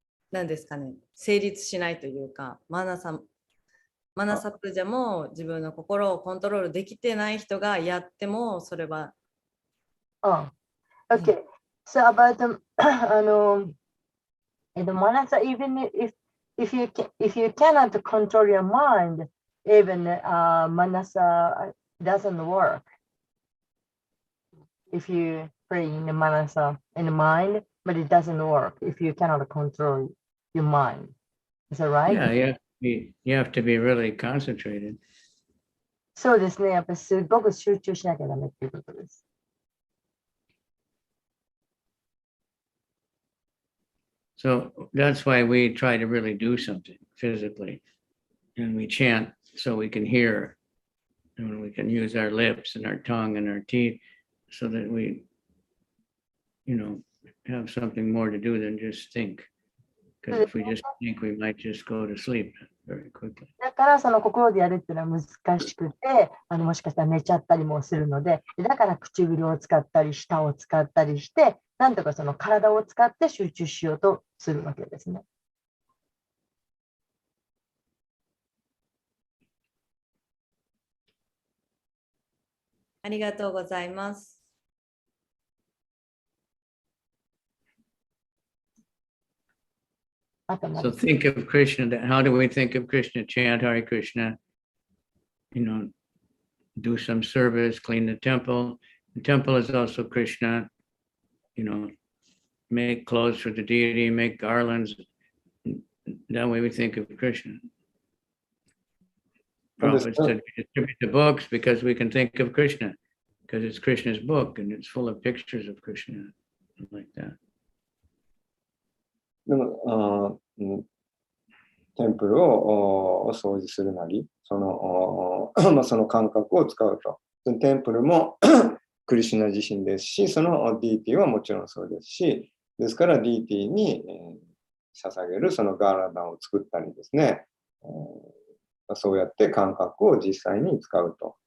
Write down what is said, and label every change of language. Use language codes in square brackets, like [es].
[ja] 何ですかね、成立しないというか、マナさん、マナサプジャも自分の心をコントロールできてない人がやってもそれは。 [en] Okay. So about the the manasa, even if you cannot control your mind, even manasa doesn't work. If you pray in the manasa in the mind, but it doesn't work if you cannot control your mind. Is that right? Yeah, you have to be really concentrated. [ja] そうですね。やっぱりすごく集中しなきゃダメっていうことです。 [en] So that's why we try to really do something physically. And we chant so we can hear. And we can use our lips and our tongue and our teeth so that we, have something more to do than just think. Because if we just think, we might just go to sleep very quickly. [ja] だからその心でやるっていうのは難しくて、もしかしたら寝ちゃったりもするので、だから唇を使ったり、舌を使ったりして、なんとかその体を使って集中しようとするわけですね。ありがとうございます。 [en] So think of Krishna. How do we think of Krishna? Chant Hare Krishna. Do some service, clean the temple. The temple is also Krishna. Make clothes for the deity, make garlands. That way we think of Krishna. Prophets said we distribute the books because we can think of Krishna, because it's Krishna's book and it's full of pictures of Krishna, like that. [ja] でもテンプルを掃除するなり、その感覚を使うと。テンプルもクリシュナ自身ですし、そのディーティはもちろんそうですし、ですからディーティに捧げるそのガーラダンを作ったりですね、そうやって感覚を実際に使うと。